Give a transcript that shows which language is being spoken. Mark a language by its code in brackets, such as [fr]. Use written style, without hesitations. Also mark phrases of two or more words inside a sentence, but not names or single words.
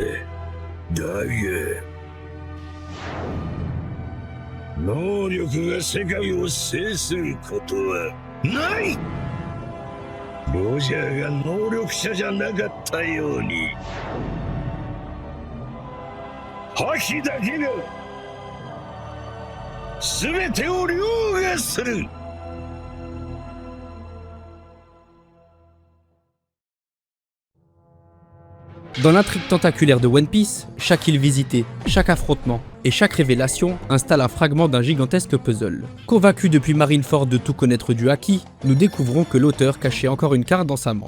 [ja] だが能力が世界を制することはない。ロジャーが能力者じゃなかったように、覇気だけが全てを凌駕する。 [fr] Dans l'intrigue tentaculaire de One Piece, chaque île visitée, chaque affrontement et chaque révélation installe un fragment d'un gigantesque puzzle. Convaincus depuis Marineford de tout connaître du Haki, nous découvrons que l'auteur cachait encore une carte dans sa manche.